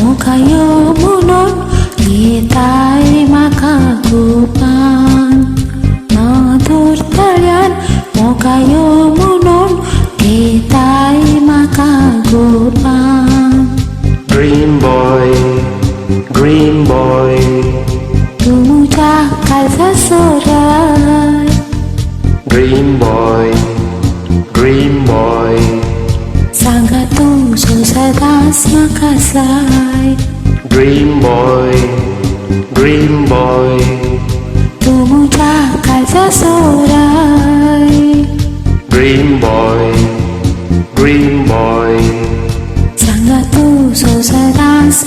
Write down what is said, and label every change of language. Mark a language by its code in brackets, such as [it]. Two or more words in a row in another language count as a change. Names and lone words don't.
[kok] म्हाका यो म्हणून घेताय म्हाका गोपान मधुर तळ्यान मोगा यो म्हणून घेताय म्हाका गोपान [en] Green boy, green boy, [kok] तुझ्या काळजा सोराय [en] green boy, green boy, [kok] सांगा तुझो सदांच म्हाका जाय [en] green boy, green boy, [kok] तुझ्या काळजा सोराय [en] green boy, green boy, [kok] सांगा तुझो सदांच